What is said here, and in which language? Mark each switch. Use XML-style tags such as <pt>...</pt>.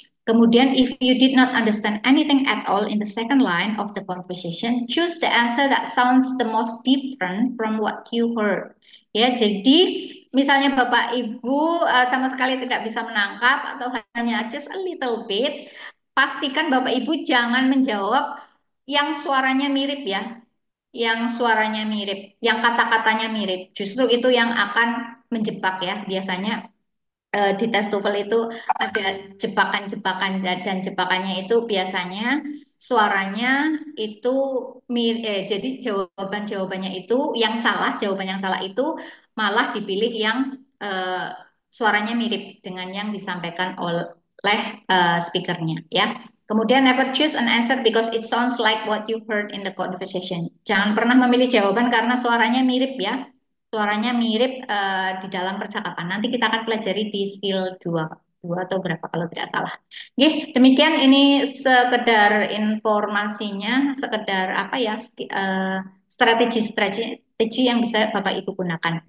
<en>Kemudian, if you did not understand anything at all in the second line of the conversation, choose the answer that sounds the most different from what you heard.</en> <id>Ya, jadi misalnya Bapak Ibu sama sekali tidak bisa menangkap atau hanya</id> <en>just a little bit,</en> <id>pastikan Bapak Ibu jangan menjawab yang suaranya mirip ya, yang suaranya mirip, yang kata-katanya mirip. Justru itu yang akan menjebak ya, biasanya di tes TOEFL itu ada jebakan-jebakan dan jebakannya itu biasanya suaranya itu jadi jawaban-jawabannya itu yang salah, jawaban yang salah itu malah dipilih yang eh, suaranya mirip dengan yang disampaikan oleh speakernya ya.</id> <en>Kemudian never choose an answer because it sounds like what you heard in the conversation.</en> <id>Jangan pernah memilih jawaban karena suaranya mirip ya. Suaranya mirip di dalam percakapan. Nanti kita akan pelajari di skill 2, 2 atau berapa kalau tidak salah. Oke, demikian ini sekedar informasinya, sekedar apa ya, strategi yang bisa Bapak Ibu gunakan.</id>